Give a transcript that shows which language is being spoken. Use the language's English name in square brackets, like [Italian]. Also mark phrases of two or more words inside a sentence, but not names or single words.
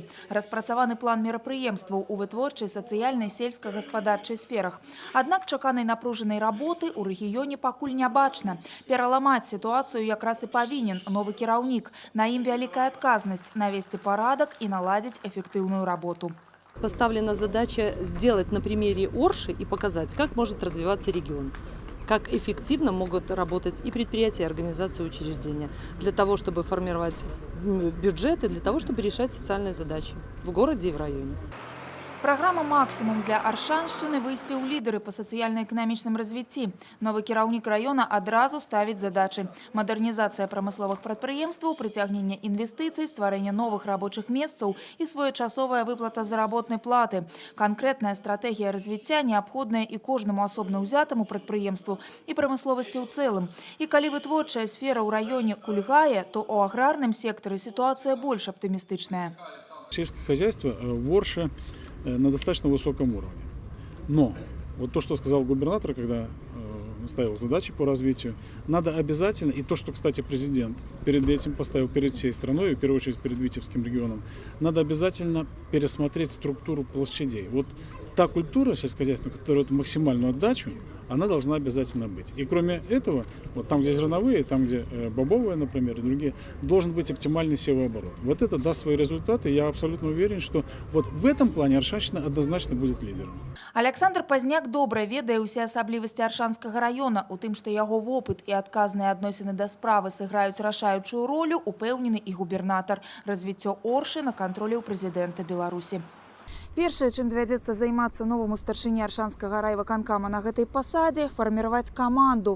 [Belarusian] Распрацаваны план мерапрыемстваў у вытворчай, сацыяльнай, сельскагаспадарчай сферах. Аднак чаканай напружанай работы ў рэгіёне пакуль не бачна. Пераламаць сітуацыю якраз і павінен новы кіраўнік. На ім вялікая адказнасць навесці парадак і наладзіць эфектыўную работу. [Russian] Поставлена задача сделать на примере Орши и показать, как может развиваться регион. Как эффективно могут работать и предприятия, и организации, и учреждения для того, чтобы формировать бюджеты, для того, чтобы решать социальные задачи в городе и в районе. [Belarusian] Праграма «Максимум» для Аршаншчыны выйсці ў лідары па сацыяльна-эканамічным развіцці. Новы кіраўнік раёна адразу ставіць задачы. Мадэрнізацыя прамысловых прадпрыемстваў, прыцягненне інвестыцый, стварэнне новых рабочых месцаў і своечасовая выплата заработнай платы. Канкрэтная стратэгія развіцця неабходная і кожнаму асобна ўзятаму прадпрыемству і прамысловасці ў цэлым. І калі вытворчая сфера ў раёне кульгае, то ў аграрным сектары сітуацыя больш аптымістычная. [Russian] Сельское хозяйство в Орше на достаточно высоком уровне. Но вот то, что сказал губернатор, когда ставил задачи по развитию, надо обязательно, и то, что, кстати, президент перед этим поставил перед всей страной, и в первую очередь перед Витебским регионом, надо обязательно пересмотреть структуру площадей. Вот та культура сельскохозяйственная, которая дает максимальную отдачу, она должна обязательно быть. И кроме этого, вот там, где зерновые, там, где бобовые, например, и другие, должен быть оптимальный севооборот. Вот это даст свои результаты. Я абсолютно уверен, что вот в этом плане Аршанщина однозначно будет лидером. [Belarusian] Александр Пазняк добра ведае ўсе асаблівасці Аршанскага раёна. У тым, што яго вопыт і адказныя адносіны да справы сыграюць рашаючую ролю, упэўнены і губернатар. Развіццё Оршы на кантролі ў прэзідэнта Беларусі. Першае, чым давядзецца займацца новаму старшыні Аршанскага райвыканкама на гэтай пасадзе, фарміраваць каманду.